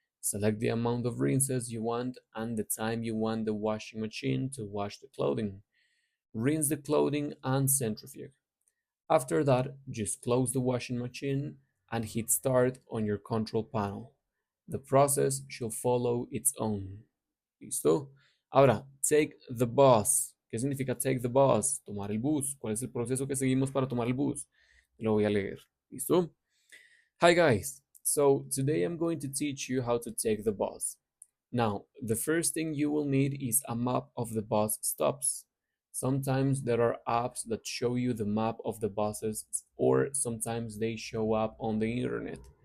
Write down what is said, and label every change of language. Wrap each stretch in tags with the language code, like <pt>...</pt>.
<en>Select the amount of rinses you want and the time you want the washing machine to wash the clothing. Rinse the clothing and centrifuge. After that, just close the washing machine and hit start on your control panel. The process should follow its own.</en> <es>¿Listo? Ahora,</es> <en>take the bus.</en> <es>¿Qué significa</es> <en>take the bus?</en> <es>Tomar el bus. ¿Cuál es el proceso que seguimos para tomar el bus? Lo voy a leer. ¿Listo?</es> <en>Hi guys. So today I'm going to teach you how to take the bus. Now, the first thing you will need is a map of the bus stops. Sometimes there are apps that show you the map of the buses, or sometimes they show up on the internet.</en>